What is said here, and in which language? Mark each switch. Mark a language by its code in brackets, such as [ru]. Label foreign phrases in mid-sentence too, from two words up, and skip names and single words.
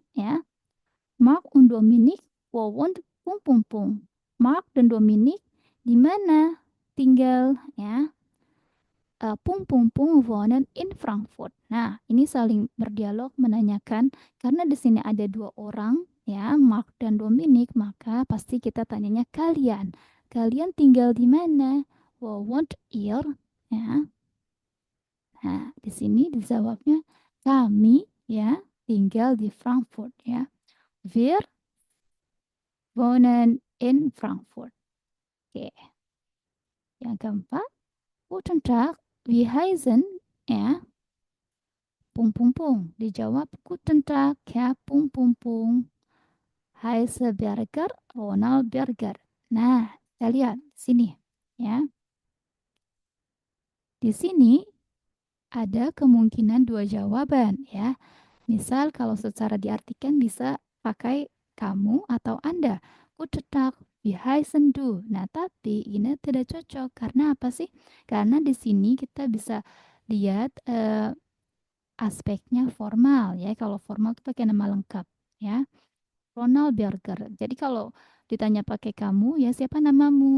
[id] Ya. [de] Mark und Dominik, wo wohnt? Pung pung pung. [id] Mark dan Dominik di mana tinggal? Ya. Pung pung pung [de] wohnen in Frankfurt. [id] Nah, ini saling berdialog menanyakan karena di sini ada dua orang ya, Mark dan Dominic, maka pasti kita tanyanya kalian. Kalian tinggal di mana? [de] Wo wohnt ihr? [id] Ya. Nah, di sini dijawabnya kami ya tinggal di Frankfurt ya. [de] Wir wohnen in Frankfurt. [id] Oke. Yang keempat, [de] guten Tag, wie heißen ya? Pung pung pung. [id] Dijawab [de] guten Tag [id] ya pung pung pung. [de] Heiße Berger, Ronald Berger. [id] Nah, kita lihat sini ya. Di sini ada kemungkinan dua jawaban ya. Misal kalau secara diartikan bisa pakai kamu atau Anda. [de] Guten Tag, wie heißen du? [id] Nah, tapi ini tidak cocok karena apa sih? Karena di sini kita bisa lihat aspeknya formal ya. Kalau formal itu pakai nama lengkap ya. Ronald Berger. Jadi kalau ditanya pakai kamu, ya siapa namamu?